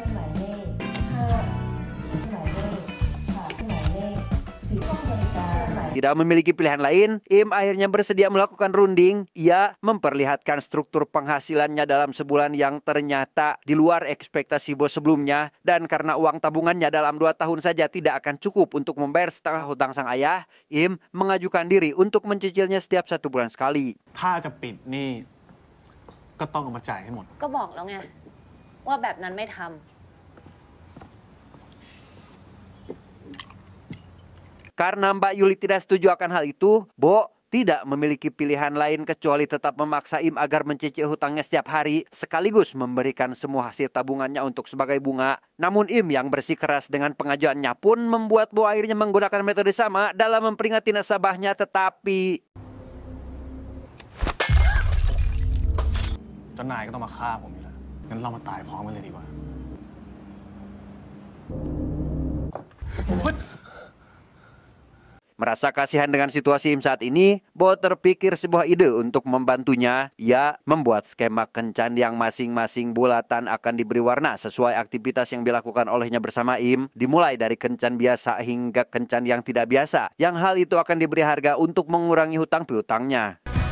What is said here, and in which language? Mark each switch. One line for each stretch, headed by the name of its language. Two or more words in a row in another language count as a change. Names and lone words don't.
Indonesian: Di tidak memiliki pilihan lain, Im akhirnya bersedia melakukan runding. Ia memperlihatkan struktur penghasilannya dalam sebulan yang ternyata di luar ekspektasi bos sebelumnya. Dan karena uang tabungannya dalam 2 tahun saja tidak akan cukup untuk membayar setengah hutang sang ayah, Im mengajukan diri untuk mencicilnya setiap 1 bulan sekali.
Thai: ถ้าจะปิดหนี้ก็ต้องเอามาจ่ายให้หมด ก็บอกแล้วไงว่าแบบนั้นไม่ทำ
Indonesian: Karena Mbak Yuli tidak setuju akan hal itu, Bo tidak memiliki pilihan lain kecuali tetap memaksa Im agar mencicil hutangnya setiap hari, sekaligus memberikan semua hasil tabungannya untuk sebagai bunga. Namun Im yang bersikeras dengan pengajuannya pun membuat Bo akhirnya menggunakan metode sama dalam memperingati nasabahnya, tetapi
Thai: เจ้านายก็ต้องมาฆ่าผมอยู่แล้วงั้นเรามาตายพร้อมกันเลยดีกว่า
Indonesian: merasa kasihan dengan situasi Im saat ini, Bo terpikir sebuah ide untuk membantunya. Ia membuat skema kencan yang masing-masing bulatan akan diberi warna sesuai aktivitas yang dilakukan olehnya bersama Im, dimulai dari kencan biasa hingga kencan yang tidak biasa, yang hal itu akan diberi harga untuk mengurangi hutang piutangnya.